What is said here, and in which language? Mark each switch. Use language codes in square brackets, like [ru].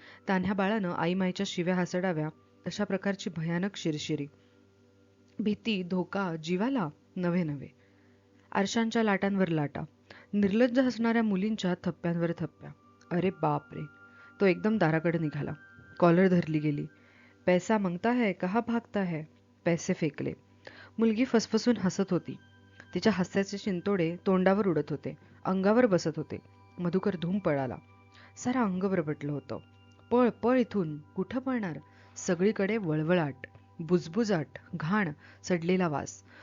[mr] तान्ह्या बाळानं आईमाईच्या शिव्या हासडाव्या अशा प्रकारची भयानक शिरशिरी. भीती, धोका, जीवाला नव्हे नव्हे. आरशांच्या लाटांवर लाटा, निर्लज्ज हसणाऱ्या मुलींच्या थप्प्यांवर थप्प्या. अरे बाप रे. तो एकदम दाराकडे निघाला. कॉलर धरली गेली. [hi] पैसा मागता है, कहा भागता है. [mr] पैसे फेकले. मुलगी फसफसून हसत होती. तिच्या हास्याचे शिंतोडे तोंडावर उडत होते, अंगावर बसत होते. मधुकर धूम पळाला. सारं अंग बरबटलं होतं. पळ पळ इथून. कुठं पळणार. सगळीकडे वळवळाट, बुजबुजाट, घाण, सडलेला वास.